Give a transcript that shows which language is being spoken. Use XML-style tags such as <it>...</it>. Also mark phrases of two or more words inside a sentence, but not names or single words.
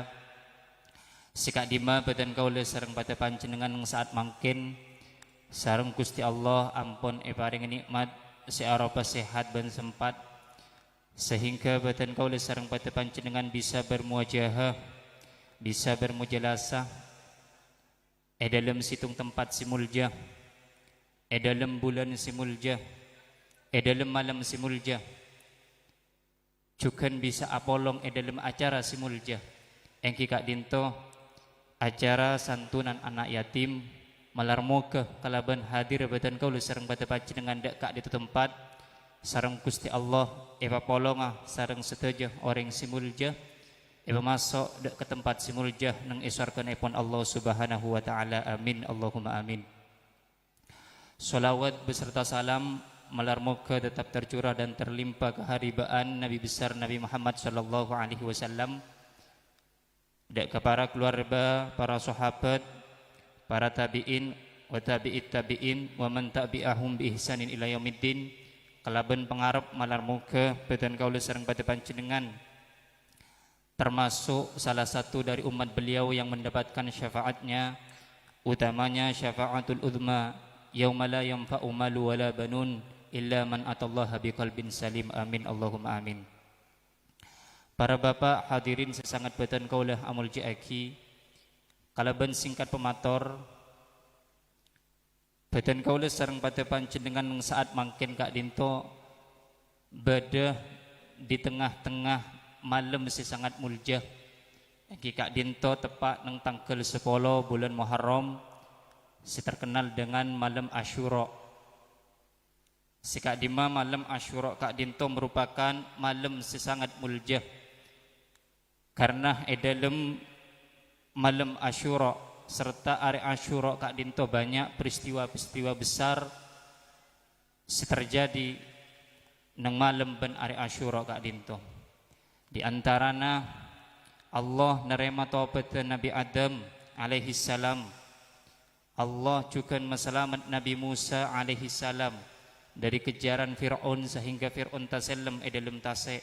<mad>Sikak dima badan kaula sareng pada panjenengan saat mangkin sareng Gusti Allah ampun paring nikmat searupa sehat dan sempat sehingga badan kaula sareng pada panjenengan bisa bermuajahah, bisa bermujalasah dalam situng tempat simulja, dalam bulan simulja, dalam malam simulja, juga bisa apolong dalam acara simulja engki kak dinto acara santunan anak yatim malarmoga kalaban hadir badan kaula sareng pada panjenengan dak kak ditu tempat sareng Gusti Allah polonga sareng sedaja orang simulja masuk dak ke tempat simulja nang iswarkanipun</mad> <ar>الله سبحانه وتعالى. آمين اللهم آمين.</ar> <id>Salawat beserta salam malarmoga tetap tercurah dan terlimpah keharibaan Nabi besar Nabi Muhammad</id> <ar>صلى الله عليه وسلم</ar> <id>dak ke para keluarga, para sahabat, para tabi'in</id> <ar>وتابعي التابعين ومن تبعهم بإحسان إلى يوم الدين.</ar> <id>Kalaban pengarep malarmoga badan kaula sareng pada panjenengan termasuk salah satu dari umat beliau yang mendapatkan syafaatnya, utamanya</id> <ar>الشفاعة العظمى يوم لا ينفع مال ولا بنون إلا من أتى الله بقلب سليم. آمين اللهم آمين.</ar> <mad>Para bapak hadirin sesangat badan kaula amuljaaki, kalaban singkat pemator badan kaula sareng pada panjenengan saat mangkin kak dinto bedah di tengah-tengah malam sesangat muljah engki kak dinto tepat nang tanggal 10 bulan Muharram si terkenal dengan malam Asyura. Si kak dima malam Asyura kak dinto merupakan malam sesangat muljah karena dalam malam Asyura serta hari Asyura kak dinto banyak peristiwa-peristiwa besar terjadi nang malam ben hari Asyura kak dinto.</mad> <id>Di antaranya Allah nerima taubat Nabi Adam</id> <ar>عليه السلام.</ar> <id>Allah juga meselamat Nabi Musa</id> <ar>عليه السلام</ar> <id>dari kejaran Fir'aun sehingga Fir'aun tasallam dalam tasik.</id>